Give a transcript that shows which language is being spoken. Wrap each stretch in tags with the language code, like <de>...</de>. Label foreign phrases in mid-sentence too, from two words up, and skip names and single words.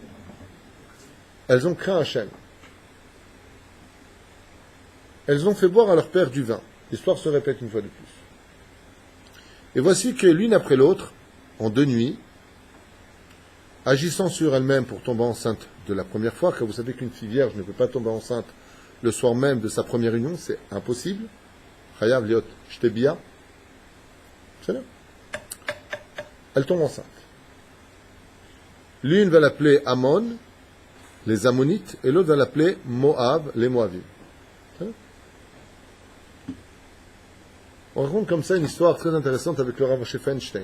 <fr>Elles ont craint Hachem. Elles ont fait boire à leur père du vin. L'histoire se répète une fois de plus. Et voici que l'une après l'autre, en 2 nuits, agissant sur elle-même pour tomber enceinte de la première fois, car vous savez qu'une fille vierge ne peut pas tomber enceinte le soir même de sa première union, c'est impossible.</fr> <he>חייב להיות שתי בעילות.</he> <fr>C'est là. Elle tombe enceinte. L'une va l'appeler Ammon, les Ammonites, et l'autre va l'appeler Moab, les Moabites. On raconte comme ça une histoire très intéressante avec le Rav Moshe Feinstein.</fr>